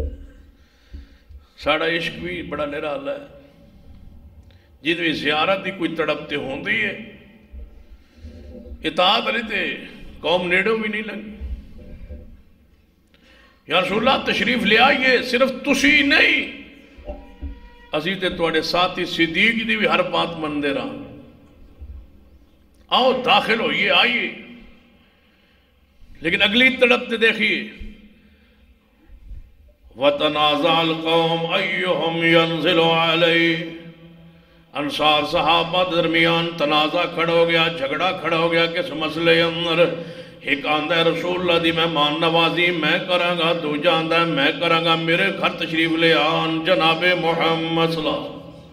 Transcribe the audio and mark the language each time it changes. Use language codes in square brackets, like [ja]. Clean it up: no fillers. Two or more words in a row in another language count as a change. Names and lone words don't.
[pa] ساڑا عشق بھی بڑا نرالا ہے، جد بھی زیارت دی کوئی تڑپتے ہوندی ہے، اطاعت لیتے قوم نیڑوں بھی نہیں لگی۔ [ar] یا رسول اللہ [pa] تشریف لے آئیے، صرف تسی نہیں، اسی تے تواڈے ساتھی صدیق دی بھی ہر بات مندے رہا، آؤ داخل ہوئیے، آئیے۔ لیکن اگلی تڑپتے دیکھیے [ar] وَتَنَازَعَ الْقَوْمُ أَيُّهُمْ يَنزِلُ عَلَيْهِ، [pa] انصار صحابہ درمیان تنازع کھڑا ہو گیا، جھگڑا کھڑا ہو گیا کس مسئلے اندر؟ ایک آندہ ہے رسول اللہ دی مہمان نوازی میں کراں گا، دوجا آندہ ہے میں کراں گا، میرے گھر تشریف لے آن جناب محمد [ar] صلی اللہ علیہ وسلم۔